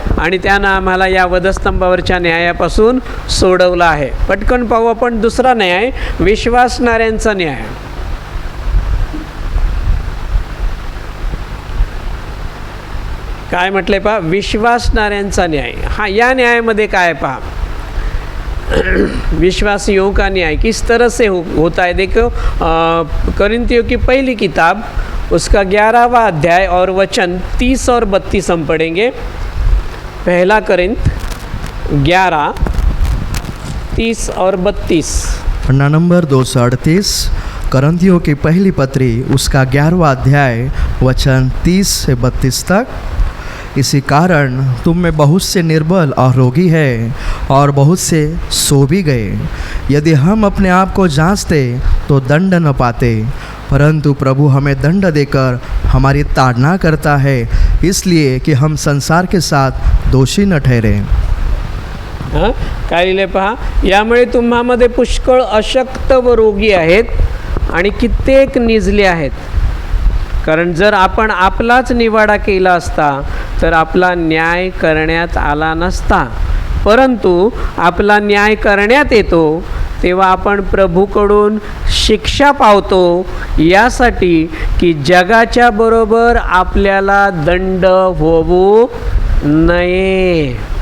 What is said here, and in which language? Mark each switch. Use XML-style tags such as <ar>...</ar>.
<mr>आणि त्यानं आम्हाला या वधस्तंभावरच्या न्यायापासून सोडवलं आहे. पटकन पाहू आपण दुसरा न्याय, विश्वासणाऱ्यांचा न्याय. काय म्हटलंय पहा, विश्वासणाऱ्यांचा न्याय.</mr> <hi>हा,</hi> <mr>या न्यायामध्ये काय पहा,</mr> <hi>विश्वासियों का न्याय किस तरह से होता है. देखो कोरिन्थियों की पहली किताब उसका 11वां अध्याय और वचन 30 और 32 हम पढ़ेंगे. पहला कोरिन्थ 11, 30 और 32. पन्ना नंबर 238, करंथियों की पहली पत्री उसका 11वां अध्याय वचन 30 से 32 तक. इसी कारण तुम में बहुत से निर्बल और रोगी हैं और बहुत से सो भी गए. यदि हम अपने आप को जांचते तो दंड न पाते, परंतु प्रभु हमें दंड देकर हमारी ताड़ना करता है, इसलिए कि हम संसार के साथ दोषी न ठहरे.</hi> <mr>हां, काय लिहिले पहा, यामुळे तुम्हामध्ये पुष्कळ अशक्त व रोगी आहेत आणि कित्येक निजले आहेत. कारण जर आपण आपलाच निवाडा केला असता तर आपला न्याय करण्यात आला नसता, परंतु आपला न्याय करण्यात येतो तेव्हा आपण प्रभूकडून शिक्षा पावतो, यासाठी की जगाच्या बरोबर आपल्याला दंड होऊ नये.</mr>